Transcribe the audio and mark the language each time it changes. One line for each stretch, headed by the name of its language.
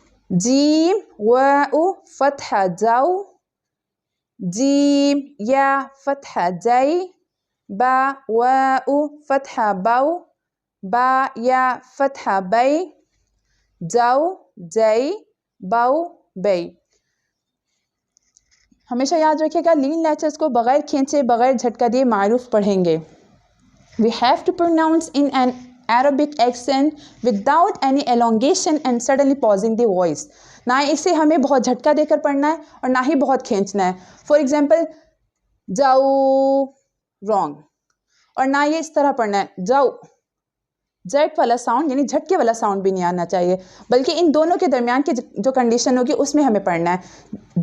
Urdu: جیم واو فتحہ جو، جیم یا فتحہ جئی، با واو فتحہ بو، با یا فتحہ بئی، جو جئی، بو بئی. ہمیشہ یاد رکھیے گا لین لیٹرز کو بغیر کھینچے بغیر جھٹکا دیے معروف پڑھیں گے.
English: We have to pronounce in an Arabic accent without any elongation and suddenly pausing the voice.
Urdu: نہ اسے ہمیں بہت جھٹکا دے کر پڑھنا ہے اور نہ ہی بہت کھینچنا ہے.
English: for example
Urdu: جاؤ رانگ، اور نہ یہ اس طرح پڑھنا ہے جاؤ. جٹ والا ساؤنڈ یعنی جھٹکے والا ساؤنڈ بھی نہیں آنا چاہیے، بلکہ ان دونوں کے درمیان کی جو کنڈیشن ہوگی اس میں ہمیں پڑھنا ہے.